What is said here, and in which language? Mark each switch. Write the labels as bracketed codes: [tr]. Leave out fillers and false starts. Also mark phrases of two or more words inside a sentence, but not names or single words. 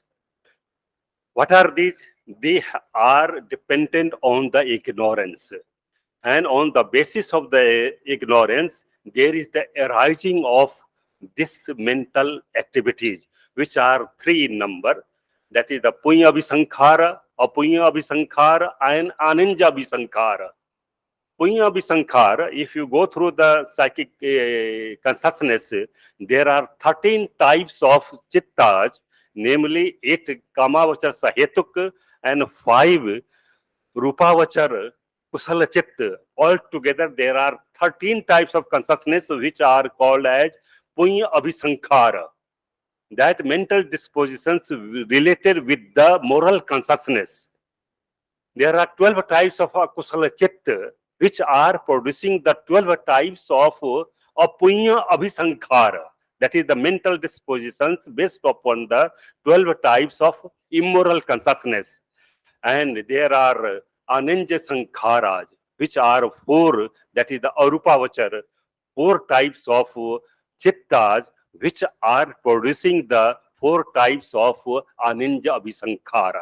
[en] What are these? They are dependent on the ignorance. And on the basis of the ignorance, there is the arising of this mental activities, which are 3 in number. That is the [pi] punya abhisankhara, apunya abhisankhara, [en] and [pi] ananja abhisankhara. Punya abhisankhara, [en] if you go through the psychic consciousness, there are 13 types of chittas, namely 8 [pi] kamavachar sahetuk [en] and 5 [pi] rupavachar kusala chitta. [en] Altogether, there are 13 types of consciousness which are called as [pi] punya abhisankhara, [en] that mental dispositions related with the moral consciousness. There are 12 types of [pi] kusala chitta [en] which are producing the 12 types of [pi] punya abhisankhara. [en] that is the mental dispositions based upon the 12 types of immoral consciousness. And there are [pi] ananja sankharas, [en] which are four, that is the arupavachar, four types of chittas, which are producing the four types of [pi] ananja abhisankhara.